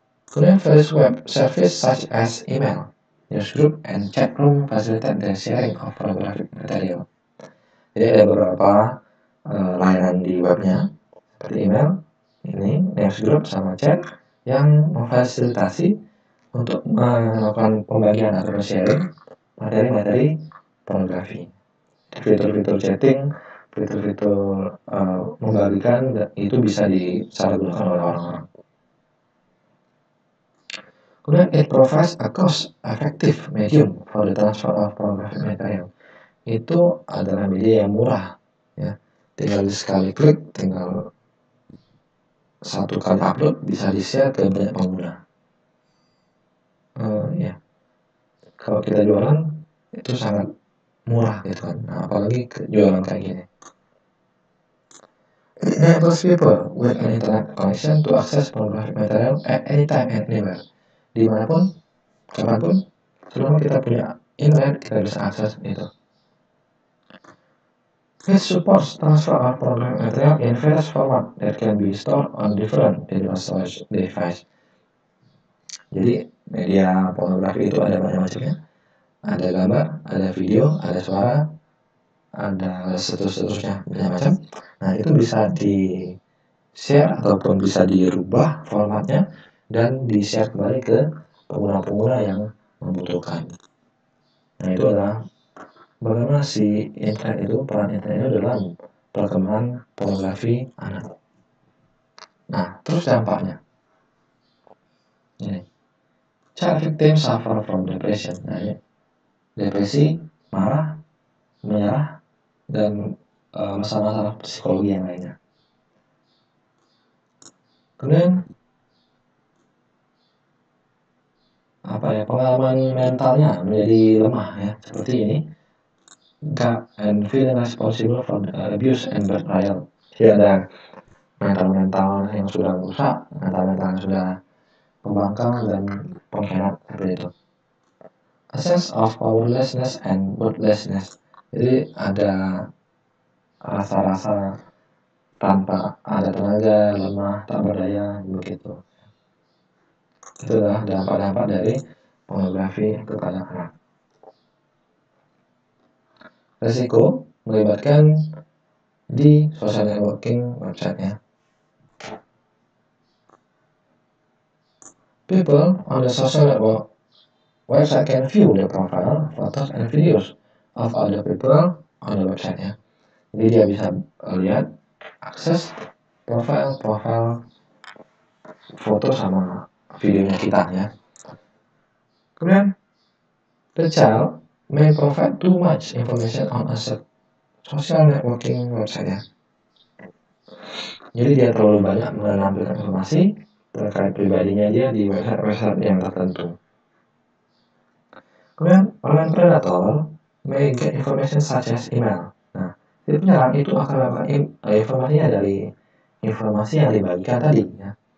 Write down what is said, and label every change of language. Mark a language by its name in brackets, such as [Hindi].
[Indonesian] Kemudian [English] various web service such as email, newsgroup, and chat room facilitate the sharing of pornographic material. [Indonesian] Jadi ada beberapa layanan di webnya seperti email, newsgroup, sama chat yang memfasilitasi untuk melakukan pembagian atau sharing materi-materi pornografi. Fitur-fitur chatting, fitur-fitur membagikan itu bisa disalahgunakan oleh orang-orang. Kemudian [English] it provides a cost-effective medium for the transfer of pornographic material. [Indonesian] Itu adalah media yang murah, ya. Tinggal sekali klik, tinggal satu kali upload bisa di-share ke banyak pengguna. Ya. Kalau kita jualan itu sangat murah gitu kan. Nah, apalagi jualan kayak gini. [English] It enables people with an internet connection to access pornographic material at any time and anywhere. [Indonesian] Dimanapun, kapanpun, selama kita punya internet, kita bisa akses itu. [English] It supports transfer of pornographic material in various format that can be stored on different digital storage device. [Indonesian] Jadi media pornografi itu ada banyak macamnya. Ada gambar, ada video, ada suara, ada seterusnya, banyak macam. Nah, itu bisa di-share ataupun bisa dirubah formatnya dan di-share kembali ke pengguna-pengguna yang membutuhkan. Nah, itu adalah bagaimana si internet itu, peran internet itu dalam perkembangan pornografi anak. Nah, terus dampaknya. Ini. [English] Child victims suffer from depression. [Indonesian] Nah, ini. Depresi, marah, menyerah, dan masalah-masalah psikologi yang lainnya. Kemudian pengalaman mentalnya menjadi lemah, ya, seperti ini. [English] God and feeling responsible for the abuse and betrayal. [Indonesian] Jadi ada mental yang sudah rusak, mental yang sudah pembangkang dan pengkhianat seperti itu. [English] A sense of powerlessness and worthlessness. [Indonesian] Jadi ada rasa-rasa tanpa ada tenaga, lemah, tak berdaya, begitu. Itu adalah dampak-dampak dari pornografi kepada anak. Resiko melibatkan di social networking website-nya. [English] People on the social network website can view the profile, photos, and videos of other people on the website-nya. [Indonesian] Jadi dia bisa lihat, akses profil foto sama videonya kita, ya. Kemudian [English] the child may provide too much information on a social networking website, ya. [Indonesian] Jadi dia terlalu banyak menampilkan informasi terkait pribadinya dia di website yang tertentu. Kemudian [English] online predator may get information such as email. [Indonesian] Nah, jadi penyerang itu akan mendapatkan informasinya dari informasi yang dibagikan tadi, ya.